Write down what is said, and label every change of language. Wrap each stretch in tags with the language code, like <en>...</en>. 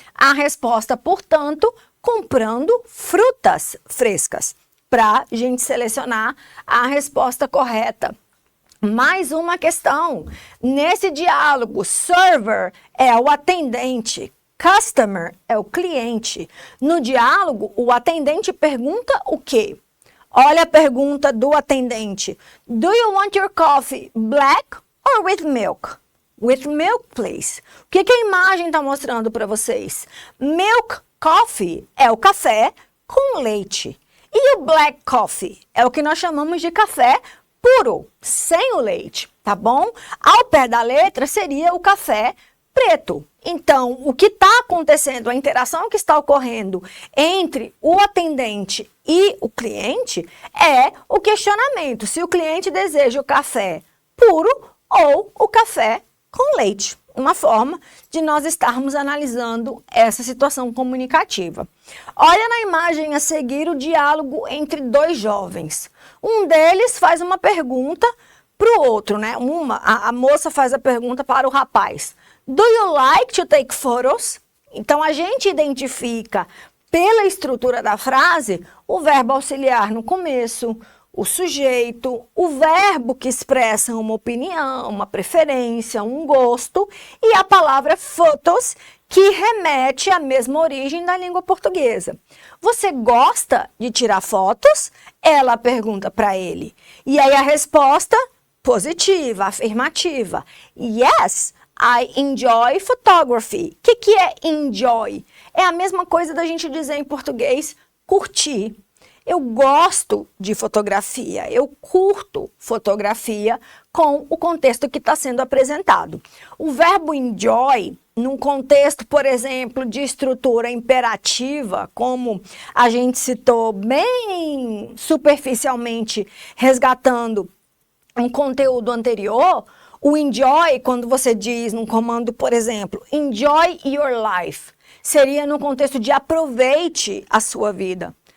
<pt>A resposta, portanto, comprando frutas frescas, para a gente selecionar a resposta correta. Mais uma questão. Nesse diálogo, server é o atendente, customer é o cliente. No diálogo, o atendente pergunta o quê? Olha a pergunta do atendente.</pt> <en>"Do you want your coffee black or with milk?" With milk, please.</en> <pt>O que a imagem está mostrando para vocês? Milk coffee é o café com leite. E o black coffee é o que nós chamamos de café puro, sem o leite, tá bom? Ao pé da letra seria o café preto. Então, o que está acontecendo, a interação que está ocorrendo entre o atendente e o cliente é o questionamento se o cliente deseja o café puro ou o café com leite. Uma forma de nós estarmos analisando essa situação comunicativa. Olha na imagem a seguir o diálogo entre dois jovens. Um deles faz uma pergunta para o outro, né? A moça faz a pergunta para o rapaz.</pt> <en>"Do you like to take photos?"</en> <pt>Então, a gente identifica pela estrutura da frase o verbo auxiliar no começo, o sujeito, o verbo que expressa uma opinião, uma preferência, um gosto, e a palavra photos, que remete à mesma origem da língua portuguesa. "Você gosta de tirar fotos?" Ela pergunta para ele. E aí a resposta positiva, afirmativa.</pt> <en>"Yes, I enjoy photography."</en> <pt>O que é enjoy? É a mesma coisa da gente dizer em português curtir. Eu gosto de fotografia, eu curto fotografia com o contexto que está sendo apresentado. O verbo enjoy, num contexto, por exemplo, de estrutura imperativa, como a gente citou bem superficialmente, resgatando um conteúdo anterior, o enjoy, quando você diz num comando, por exemplo,</pt> <en>"enjoy your life",</en> <pt>seria no contexto de aproveite a sua vida.</pt>